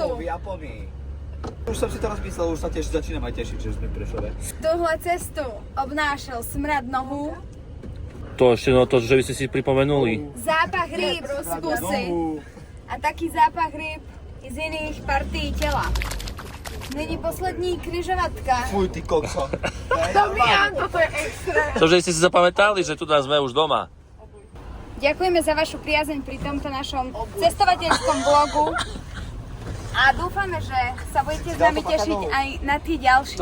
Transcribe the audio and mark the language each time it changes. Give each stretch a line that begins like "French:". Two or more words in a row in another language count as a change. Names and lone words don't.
Czech: Už jsem si to rozmyslel, už se začínám aj těšit, že jsme přišli. Tuhle cestu obnášel smrad nohů,
Slovak: To ešte no to, že by ste si pripomenuli.
Czech: zápach rýb z pusy a taky zápach rýb z jiných partií těla. Nyní poslední kryžovatka.
Slovak: Fuj, ty kokso. Dobrý, toto je extra. To, že ste si zapamätali, že tu sme už doma. Ďakujeme za vašu priazeň pri tomto našom cestovateľskom vlogu a dúfame, že sa budete s nami tešiť aj na tie ďalšie.